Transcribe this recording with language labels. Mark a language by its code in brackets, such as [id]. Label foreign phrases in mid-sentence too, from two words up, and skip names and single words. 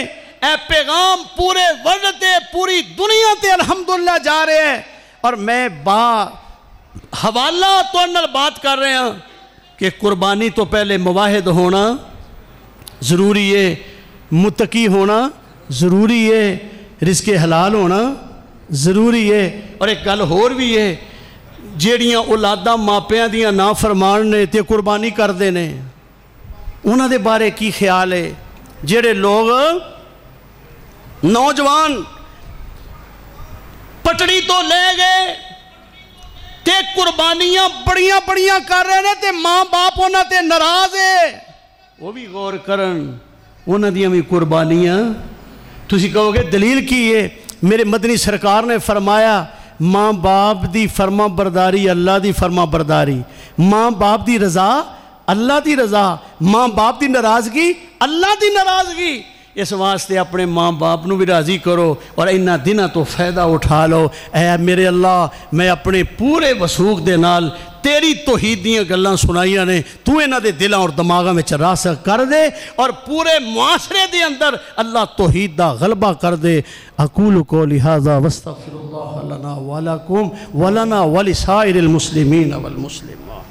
[pa] اے پیغام پورے ورلڈ تے پوری دنیا تے الحمدللہ جا رہے ہیں، اور میں حوالہ تو نال بات کر رہے ہیں کہ قربانی تو پہلے موحد ہونا ضروری ہے، متقی ہونا ضروری ہے، رزق حلال ہونا ضروری ہے۔ اور ایک گل اور بھی ہے، جیڑیاں اولاداں ماپیاں دیاں نافرمان نے تے قربانی کردے نے، انہاں دے بارے کی خیال ہے؟ جیڑے لوگ نوجوان پٹڑی تو لے گئے تے قربانیاں بڑیاں بڑیاں کر رہے نے تے ماں باپ انہاں تے ناراض ہے، وہ بھی غور کرن انہاں دیاں بھی قربانیاں۔ تسی کہو گے دلیل کی ہے؟ میرے مدنی سرکار نے فرمایا ماں باپ دی فرما برداری اللہ دی فرما برداری، ماں باپ دی رضا اللہ دی رضا، ماں باپ دی ناراضگی اللہ دی ناراضگی۔ اس واسطے اپنے ماں باپ نو بھی راضی کرو اور انہاں دنوں تو فائدہ اٹھا لو۔ اے میرے اللہ، میں اپنے پورے وسوخ دے نال تیری توحید دیاں گلاں سنائیاں نے، تو انہاں دے دلاں اور دماغاں میں راسخ کر دے، اور پورے معاشرے دے اندر اللہ توحید دا غلبہ کر دے۔ [ar] اقول قولی ھذا واستغفر اللہ لنا ولکم ولنا ولسائر المسلمین والمسلمات۔